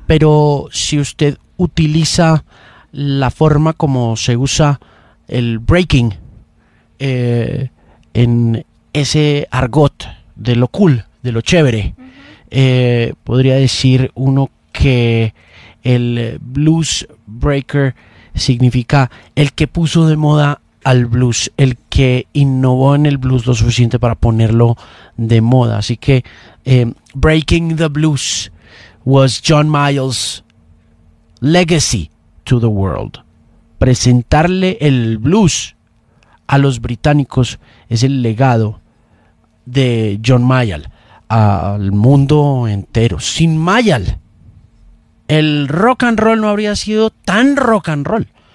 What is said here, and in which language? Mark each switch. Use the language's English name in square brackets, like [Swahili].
[Spanish] Pero si usted utiliza la forma como se usa el breaking en ese argot de lo cool, de lo chévere, podría decir uno que el blues breaker significa el que puso de moda al blues, el que innovó en el blues lo suficiente para ponerlo de moda. Así que [English] breaking the blues was John Miles' legacy to the world. [Spanish] Presentarle el blues a los británicos es el legado de John Mayall al mundo entero. Sin Mayall, el rock and roll no habría sido tan rock and roll.